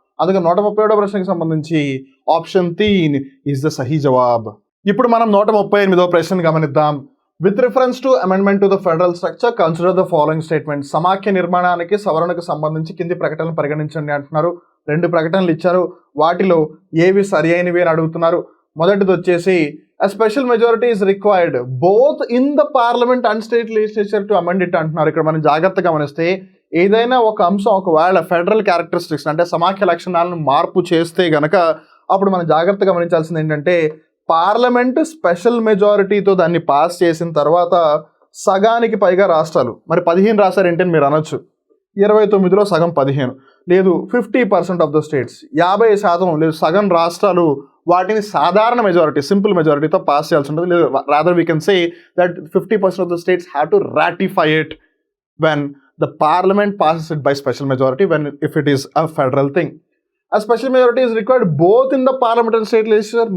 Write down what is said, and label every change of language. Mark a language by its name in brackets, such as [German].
[Telugu] అందుకే 137వ ప్రశ్నకు సంబంధించి ఆప్షన్ 3 ఈజ్ ద సహీ జవాబ్. ఇప్పుడు మనం 138వ ప్రశ్నను గమనిద్దాం. [English] With reference to amendment to the federal structure consider the following statement. [Telugu] సమాఖ్య నిర్మాణానికి సవరణకు సంబంధించి కింది ప్రకటనలు పరిగణించండి అంటున్నారు. 2 ప్రకటనలు ఇచ్చారు, వాటిలో ఏవి సరి అయినవి అని అడుగుతున్నారు. మొదటిది వచ్చేసి [English] a special majority is required both in the parliament and state legislature to amend it [Telugu] అంటున్నారు. ఇక్కడ మనం జాగ్రత్తగా గమనిస్తే ఏదైనా ఒక అంశం ఒకవేళ ఫెడరల్ క్యారెక్టరిస్టిక్స్ అంటే సమాఖ్య లక్షణాలను మార్పు చేస్తే గనక అప్పుడు మనం జాగ్రత్తగా గమనించాల్సింది ఏంటంటే పార్లమెంటు స్పెషల్ మెజారిటీతో దాన్ని పాస్ చేసిన తర్వాత సగానికి పైగా రాష్ట్రాలు, మరి 15 రాశారు ఏంటని మీరు అనొచ్చు. 29లో సగం 15 లేదు, [English] 50% of the states [Telugu] 50% లేదు, సగం రాష్ట్రాలు వాటిని సాధారణ మెజారిటీ సింపుల్ మెజారిటీతో పాస్ చేయాల్సి ఉంటుంది. [English] లేదు, rather we can say that 50% of the states have to ratify it when the parliament passes it by special majority if it is a federal thing. A special majority is required both in the parliament and state legislature?